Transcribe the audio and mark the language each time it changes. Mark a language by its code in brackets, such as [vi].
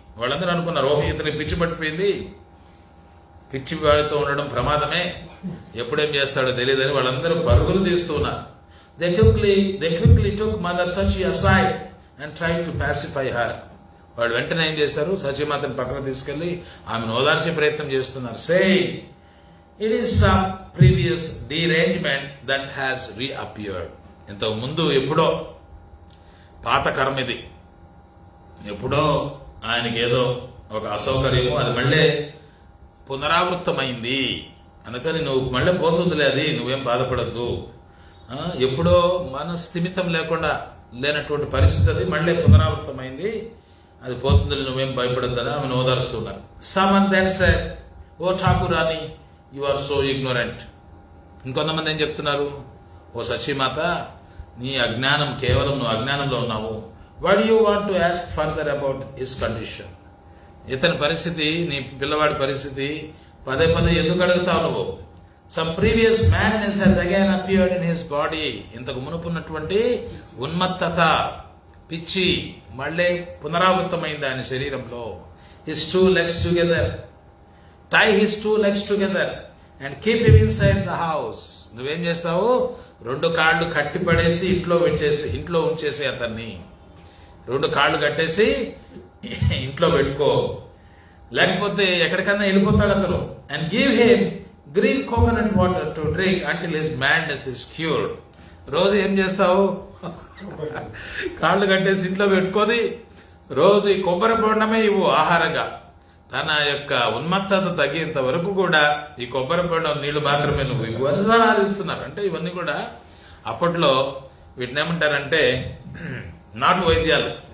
[te] వాళ్ళందరూ అనుకున్నారు, ఓహో ఇతనికి పిచ్చి పట్టిపోయింది, పిచ్చి వాడితో ఉండడం ప్రమాదమే, ఎప్పుడేం చేస్తాడో తెలియదని వాళ్ళందరూ పరుగులు తీస్తూ ఉన్నారు. [en] They quickly took Mother Sachi aside and tried to pacify her. [te] వాళ్ళు వెంటనే ఏం చేశారు, సచీమాతను పక్కకు తీసుకెళ్లి ఆమెను ఓదార్చే ప్రయత్నం చేస్తున్నారు. [en] Saying, it is some previous derangement that has reappeared. [te] ఇంతకు ముందు ఎప్పుడో పాత కర్మ ఇది, ఎప్పుడో ఆయనకి ఏదో ఒక అసౌకర్యము, అది మళ్ళీ పునరావృత్తమైంది, అందుకని నువ్వు మళ్ళీ పోతుందిలే, అది నువ్వేం బాధపడద్దు. ఎప్పుడో మన స్థిమితం లేకుండా లేనటువంటి పరిస్థితి అది మళ్ళీ పునరావృతమైంది, అది పోతుంది, నువ్వేం భయపడద్దని ఆమెను ఓదారుస్తున్నారు. [en] Someone then said, oh Thakurani, you are so ignorant. [te] ఇంకొంతమంది ఏం చెప్తున్నారు, ఓ సచీమాత, నీ అజ్ఞానం, కేవలం నువ్వు అజ్ఞానంలో ఉన్నావు. [en] Why do you want to ask further about his condition? [te] ఇతని పరిస్థితి, నీ పిల్లవాడి పరిస్థితి పదే ఎందుకు అడుగుతావు నువ్వు? [en] Some previous madness has again appeared in his body. [te] ఇంతకు మునుపున్నటువంటి ఉన్మత్తత, పిచ్చి మళ్ళీ పునరావృతమైంది ఆయన శరీరంలో. [en] His 2 legs together. Tie his 2 legs together and keep him inside the house. [te] నువ్వేం చేస్తావు, 2 కాళ్ళు కట్టి పడేసి ఇంట్లో ఉంచేసి అతన్ని 2 కాళ్ళు కట్టేసి ఇంట్లో పెట్టుకో, లేకపోతే ఎక్కడికన్నా వెళ్ళిపోతాడు అతను. [en] And give him green coconut water to drink until his madness is cured. [te] రోజు ఏం చేస్తావు, కాళ్ళు కట్టేసి ఇంట్లో పెట్టుకొని రోజు ఈ కొబ్బరి బొండమే ఇవ్వు ఆహారంగా. తన యొక్క ఉన్మత్తత తగ్గేంత వరకు కూడా ఈ కొబ్బరి బొండం నీళ్లు మాత్రమే నువ్వు ఇవ్వు అని సలహాలు. అంటే ఇవన్నీ కూడా అప్పట్లో వీటిని ఏమంటారంటే నాటు వైద్యాలు.